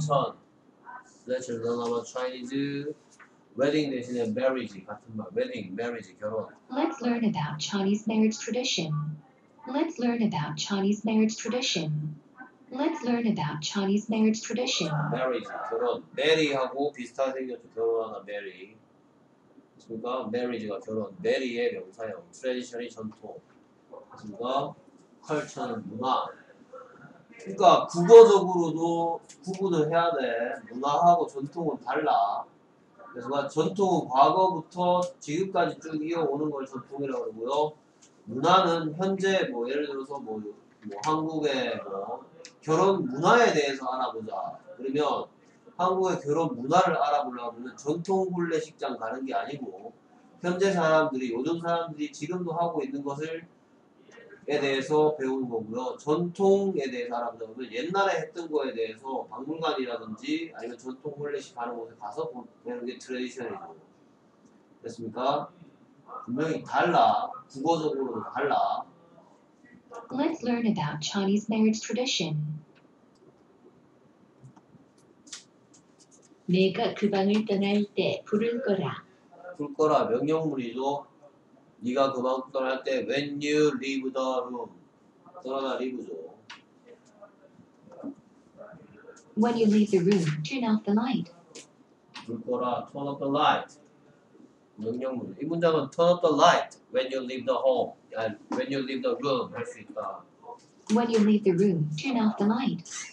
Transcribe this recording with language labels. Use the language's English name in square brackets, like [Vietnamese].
[Korean] 원천 [English] let's learn about Chinese wedding 대신에 marriage 같은 말 wedding marriage 결혼 Let's learn about Chinese marriage tradition. Let's learn about Chinese marriage tradition. Let's learn about Chinese marriage tradition. [Korean] marriage 결혼 marry하고 비슷하게 생겼죠 결혼하다 marry 그러니까 marriage가 결혼 marry의 명사형 tradition이 전통 그러니까 culture는 문화 그러니까 국어적으로도 구분을 해야 돼 문화하고 전통은 달라 그래서 전통은 과거부터 지금까지 쭉 이어오는 걸 전통이라고 그러고요 문화는 현재 뭐 예를 들어서 뭐 한국의 뭐 결혼 문화에 대해서 알아보자 그러면 한국의 결혼 문화를 알아보려면 전통婚례식장 가는 게 아니고 현재 사람들이 요즘 사람들이 지금도 하고 있는 것을 에 대해서 배우는 거고요. 전통에 대해서 알아보자면 옛날에 했던 거에 대해서 박물관이라든지 아니면 전통婚례식 하는 곳에 가서 보는 게 트레디션이죠. 됐습니까? 분명히 달라. 국어적으로도 달라. [English] Let's learn about Chinese marriage tradition. [Korean] 내가 그 방을 떠날 때 부를 거라. 불 거라 명령물이죠. 네가 그 방 떠날 때 [English] when you leave the room [Korean] 떠나다 leave죠. [English] When you leave the room, turn off the light. [Korean] 불 거라 [English] turn off the light [Korean] 명령물. 이 문장은 [English] turn off the light when you leave the home 아니 when you leave the room [Korean] 할 수 있다. [English] When you leave the room, turn off the light.